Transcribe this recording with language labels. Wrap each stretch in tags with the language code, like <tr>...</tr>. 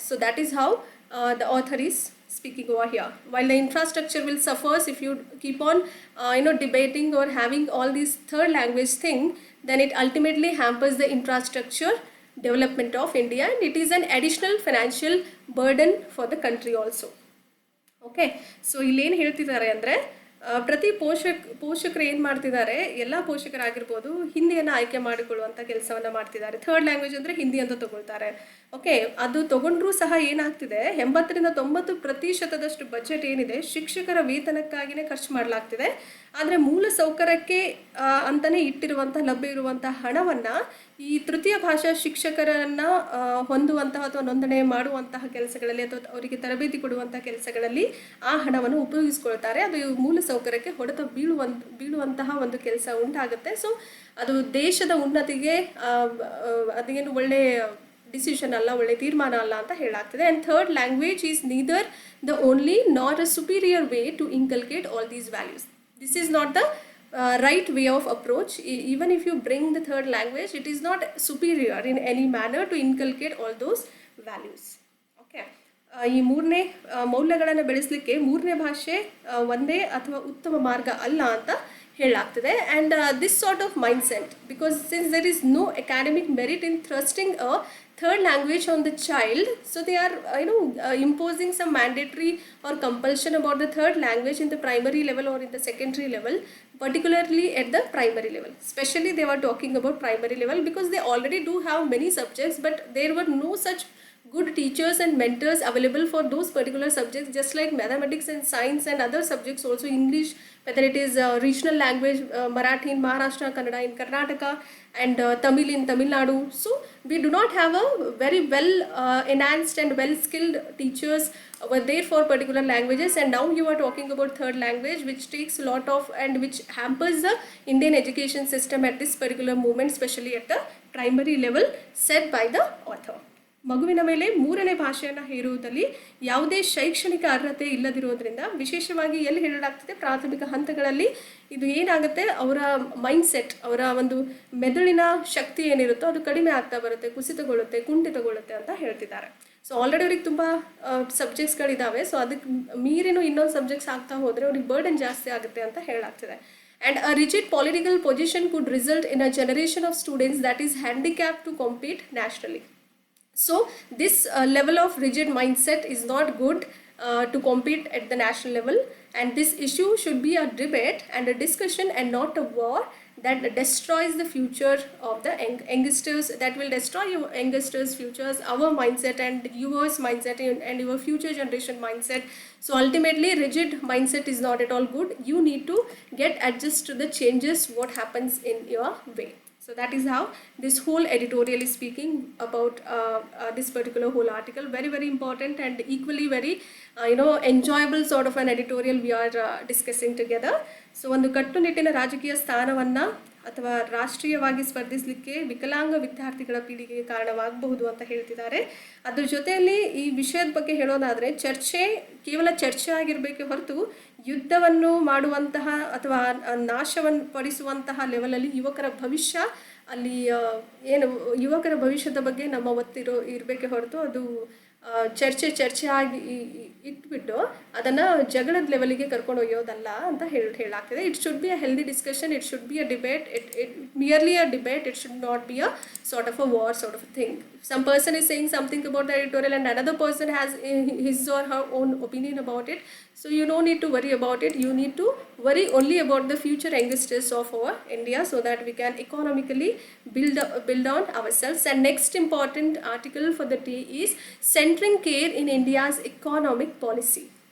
<en>So that is how the author is speaking over here. While the infrastructure will suffer if you keep on debating or having all these third language thing, then it ultimately hampers the infrastructure development of India, and it is an additional financial burden for the country also.</en> <kn>Okay, so ಇಲ್ಲೇನು ಹೇಳ್ತಿದ್ದಾರೆ ಅಂದರೆ, ಪ್ರತಿ ಪೋಷಕರು ಏನು ಮಾಡ್ತಿದ್ದಾರೆ, ಎಲ್ಲ ಪೋಷಕರಾಗಿರ್ಬೋದು, ಹಿಂದಿಯನ್ನು ಆಯ್ಕೆ ಮಾಡಿಕೊಳ್ಳುವಂಥ ಕೆಲಸವನ್ನು ಮಾಡ್ತಿದ್ದಾರೆ. ಥರ್ಡ್ ಲ್ಯಾಂಗ್ವೇಜ್ ಅಂದರೆ ಹಿಂದಿ ಅಂತ ತಗೊಳ್ತಾರೆ. ಓಕೆ, ಅದು ತಗೊಂಡ್ರೂ ಸಹ ಏನಾಗ್ತಿದೆ, 80-90% ಬಜೆಟ್ ಏನಿದೆ ಶಿಕ್ಷಕರ ವೇತನಕ್ಕಾಗಿಯೇ ಖರ್ಚು ಮಾಡಲಾಗ್ತಿದೆ. ಆದರೆ ಮೂಲ ಸೌಕರ್ಯಕ್ಕೆ ಅಂತಲೇ ಇಟ್ಟಿರುವಂಥ ಲಭ್ಯ ಇರುವಂಥ ಹಣವನ್ನು ಈ ತೃತೀಯ ಭಾಷಾ ಶಿಕ್ಷಕರನ್ನು ಹೊಂದುವಂತಹ ಅಥವಾ ನೋಂದಣಿ ಮಾಡುವಂತಹ ಕೆಲಸಗಳಲ್ಲಿ ಅಥವಾ ಅವರಿಗೆ ತರಬೇತಿ ಕೊಡುವಂಥ ಕೆಲಸಗಳಲ್ಲಿ ಆ ಹಣವನ್ನು ಉಪಯೋಗಿಸ್ಕೊಳ್ತಾರೆ. ಅದು ಮೂಲ ಸೌಕರ್ಯಕ್ಕೆ ಹೊಡೆತ ಬೀಳುವಂತಹ ಒಂದು ಕೆಲಸ ಉಂಟಾಗುತ್ತೆ. ಸೊ ಅದು ದೇಶದ ಉನ್ನತಿಗೆ ಅದೇನು ಒಳ್ಳೆಯ ಡಿಸಿಷನ್ ಅಲ್ಲ, ಒಳ್ಳೆ ತೀರ್ಮಾನ ಅಲ್ಲ ಅಂತ ಹೇಳಲಾಗ್ತದೆ.</kn> <en>And third language is neither the only not a superior way to inculcate all these values. This is not the right way of approach. Even if you bring the third language, it is not superior in any manner to inculcate all those values. Okay.</en> <kn>ಈ ಮೂರನೇ ಮೌಲ್ಯಗಳನ್ನು ಬೆಳೆಸಲಿಕ್ಕೆ ಮೂರನೇ ಭಾಷೆ ಒಂದೇ ಅಥವಾ ಉತ್ತಮ ಮಾರ್ಗ ಅಲ್ಲ ಅಂತ ಹೇಳಲಾಗ್ತದೆ.</kn> <en>And this sort of mindset, because since there is no academic merit in thrusting a third language on the child, so they are imposing some mandatory or compulsion about the third language in the primary level or in the secondary level, particularly at the primary level. Especially they were talking about primary level because they already do have many subjects, but there were no such good teachers and mentors available for those particular subjects, just like mathematics and science and other subjects also, English, whether it is regional language, Marathi in Maharashtra, Kannada in Karnataka, and Tamil in Tamil Nadu. So we do not have a very well enhanced and well skilled teachers over there for particular languages, and now you are talking about third language, which takes a lot of and which hampers the Indian education system at this particular moment, especially at the primary level, said by the author.</en> <kn>ಮಗುವಿನ ಮೇಲೆ ಮೂರನೇ ಭಾಷೆಯನ್ನು ಹೇರುವುದಲ್ಲಿ ಯಾವುದೇ ಶೈಕ್ಷಣಿಕ ಅರ್ಹತೆ ಇಲ್ಲದಿರೋದ್ರಿಂದ, ವಿಶೇಷವಾಗಿ ಎಲ್ಲಿ ಹೇಳಲಾಗ್ತದೆ, ಪ್ರಾಥಮಿಕ ಹಂತಗಳಲ್ಲಿ ಇದು ಏನಾಗುತ್ತೆ, ಅವರ ಮೈಂಡ್ಸೆಟ್, ಅವರ ಒಂದು ಮೆದುಳಿನ ಶಕ್ತಿ ಏನಿರುತ್ತೋ ಅದು ಕಡಿಮೆ ಆಗ್ತಾ ಬರುತ್ತೆ, ಕುಸಿತಗೊಳ್ಳುತ್ತೆ, ಕುಂಠಿತಗೊಳ್ಳುತ್ತೆ ಅಂತ ಹೇಳ್ತಿದ್ದಾರೆ. ಸೊ ಆಲ್ರೆಡಿ ಅವ್ರಿಗೆ ತುಂಬ ಸಬ್ಜೆಕ್ಟ್ಸ್ಗಳಿದ್ದಾವೆ, ಸೊ ಅದಕ್ಕೆ ಮೀರಿನೂ ಇನ್ನೊಂದು ಸಬ್ಜೆಕ್ಟ್ಸ್ ಆಗ್ತಾ ಹೋದರೆ ಅವ್ರಿಗೆ ಬರ್ಡನ್ ಜಾಸ್ತಿ ಆಗುತ್ತೆ ಅಂತ ಹೇಳಲಾಗ್ತದೆ.</kn> <en>And a rigid political position could result in a generation of students that is handicapped to compete nationally. So this level of rigid mindset is not good to compete at the national level, and this issue should be a debate and a discussion and not a war that destroys the future of the youngsters, that will destroy your youngsters' futures, our mindset and yours mindset and your future generation mindset. So ultimately rigid mindset is not at all good. You need to get adjust to the changes what happens in your way. So that is how this whole editorial is speaking about this particular whole article. Very, very important and equally very enjoyable sort of an editorial we are discussing together.</en> <kn>So ಒಂದು ಕಟ್ಟುನಿಟ್ಟಿನ ರಾಜಕೀಯ ಸ್ಥಾನವನ್ನು ಅಥವಾ ರಾಷ್ಟ್ರೀಯವಾಗಿ ಸ್ಪರ್ಧಿಸಲಿಕ್ಕೆ ವಿಕಲಾಂಗ ವಿದ್ಯಾರ್ಥಿಗಳ ಪೀಳಿಗೆಗೆ ಕಾರಣವಾಗಬಹುದು ಅಂತ ಹೇಳ್ತಿದ್ದಾರೆ. ಅದ್ರ ಜೊತೆಯಲ್ಲಿ ಈ ವಿಷಯದ ಬಗ್ಗೆ ಹೇಳೋದಾದರೆ, ಚರ್ಚೆ ಕೇವಲ ಚರ್ಚೆ ಆಗಿರಬೇಕೆ ಹೊರತು ಯುದ್ಧವನ್ನು ಮಾಡುವಂತಹ ಅಥವಾ ನಾಶವನ್ನು ಪಡಿಸುವಂತಹ ಲೆವೆಲಲ್ಲಿ ಯುವಕರ ಭವಿಷ್ಯ, ಅಲ್ಲಿ ಏನು ಯುವಕರ ಭವಿಷ್ಯದ ಬಗ್ಗೆ ನಮ್ಮ ಒತ್ತಿರೋ ಇರಬೇಕೆ ಹೊರತು ಅದು ಚರ್ಚೆ ಆಗಿ ಇಟ್ಬಿಟ್ಟು ಅದನ್ನು ಜಗಳದ ಲೆವೆಲಿಗೆ ಕರ್ಕೊಂಡು ಒಯ್ಯೋದಲ್ಲ ಅಂತ ಹೇಳಾಗ್ತದೆ.</kn> <en>It should be a healthy discussion, it should be a debate, it merely a debate, it should not be a sort of a war sort of a thing. Some person is saying something about the editorial and another person has his or her own opinion about it, so you don't need to worry about it. You need to worry only about the future youngsters of our India, so that we can economically build on ourselves. And next important article for the day is centering care in India's economic policy.</en>